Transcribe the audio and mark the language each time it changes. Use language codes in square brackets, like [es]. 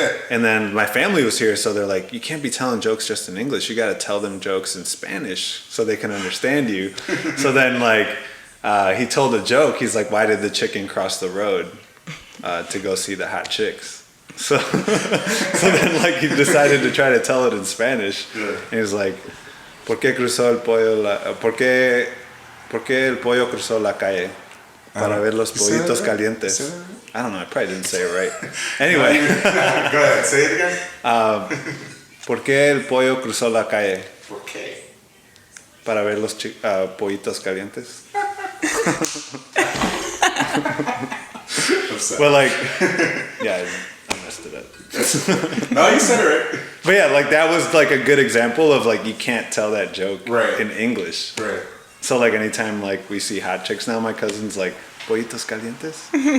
[en] And then my family was here, so they're like, you can't be telling jokes just in English. You got to tell them jokes in Spanish so they can understand you. So then, like, he told a joke. He's like, why did the chicken cross the road to go see the hot chicks? So then, like, he decided to try to tell it in Spanish. Yeah. [es] And he was like, ¿por qué cruzó el pollo ¿Por qué el pollo cruzó la calle? Para ver los pollitos calientes. [en] I don't know, I probably didn't say it right. Anyway. Go ahead, say it again. [es] ¿Por qué el pollo cruzó la calle? ¿Por qué? Para ver los pollitos calientes. [en] But like, yeah, I messed it up. No, you said it right. But yeah, like, that was like a good example of, like, you can't tell that joke Right. in English. Right. So, like, anytime, like, we see hot chicks now, my cousin's like, [es] pollitos calientes?